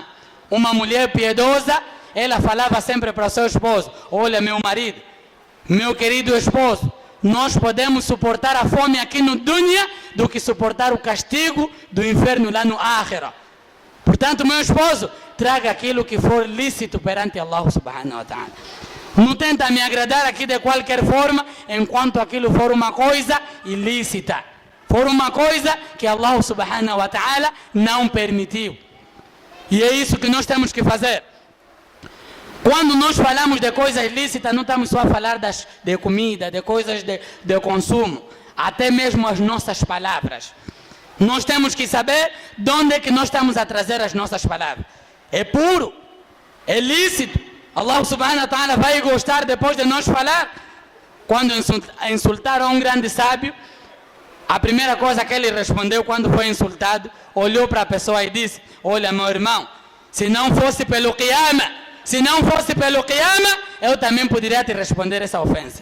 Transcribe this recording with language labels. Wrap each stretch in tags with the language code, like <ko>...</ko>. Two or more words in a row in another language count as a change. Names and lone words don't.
<pt>Uma mulher piedosa, ela falava sempre para o seu esposo, olha meu marido, meu querido esposo, nós podemos suportar a fome aqui no dunya do que suportar o castigo do inferno lá no akhirah. Portanto, meu esposo, traga aquilo que for lícito perante Allah</pt> <ar>سبحانه وتعالى.</ar> <pt>Não tenta me agradar aqui de qualquer forma, enquanto aquilo for uma coisa ilícita. For uma coisa que Allah</pt> <ar>سبحانه وتعالى</ar> <pt>não permitiu. E é isso que nós temos que fazer. Quando nós falamos de coisas ilícitas, não estamos só a falar de comida, de coisas de consumo. Até mesmo as nossas palavras. Nós temos que saber de onde é que nós estamos a trazer as nossas palavras. É puro, é lícito. Allah</pt> <ar>سبحانه وتعالى</ar> <pt>vai gostar depois de nós falar. Quando insultaram um grande sábio, a primeira coisa que ele respondeu quando foi insultado, olhou para a pessoa e disse, olha meu irmão, se não fosse pelo Qiyamah, eu também poderia te responder essa ofensa.</pt>